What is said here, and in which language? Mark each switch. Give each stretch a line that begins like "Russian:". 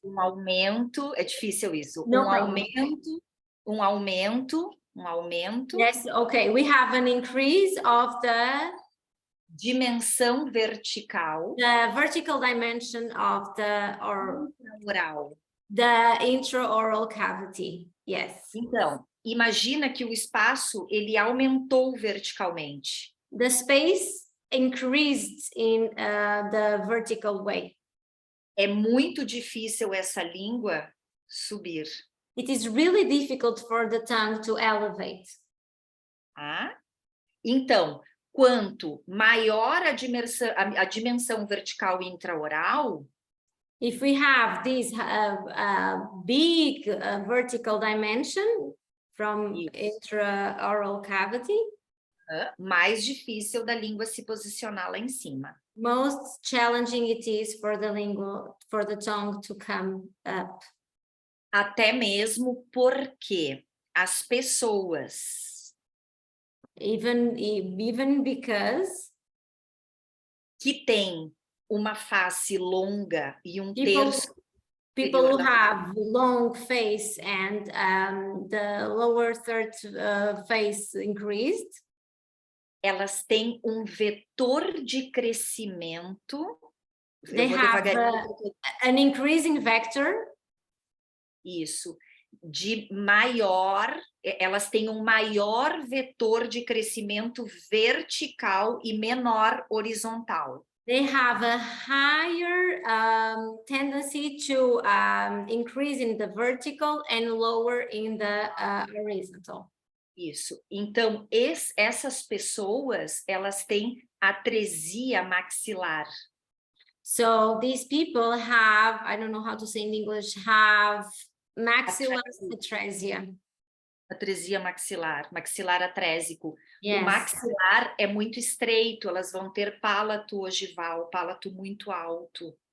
Portuguese: Um aumento, é difícil isso.
English: No um problem.
Portuguese: aumento.
English: Yes, okay. We have an increase of the
Portuguese: dimensão vertical.
English: The vertical dimension of the oral. The intraoral cavity. Yes.
Portuguese: Então, imagina que o espaço ele aumentou verticalmente.
English: The space increased in the vertical way.
Portuguese: É muito difícil essa língua subir.
English: It is really difficult for the tongue to elevate. Ah?
Portuguese: Então, quanto maior a dimensão vertical intraoral,
English: if we have this big vertical dimension from intraoral cavity,
Portuguese: mais difícil da língua se posicionar lá em cima.
English: Most challenging it is for the tongue to come up.
Portuguese: Até mesmo porque as pessoas
English: even because
Portuguese: que têm uma face longa e terço
English: people who have long face and the lower third face increased,
Portuguese: elas têm um vetor de crescimento.
English: They have an increasing vector.
Portuguese: Isso, de maior, elas têm um maior vetor de crescimento vertical e menor horizontal.
English: They have a higher tendency to increase in the vertical and lower in the horizontal.
Portuguese: Isso. Então, essas pessoas, elas têm atresia maxilar.
English: So these people have, I don't know how to say in English, have maxillar atresia.
Portuguese: Atresia maxilar, maxilar atrésico.
English: Yes.
Portuguese: O maxilar é muito estreito, elas vão ter palato ogival, palato muito alto.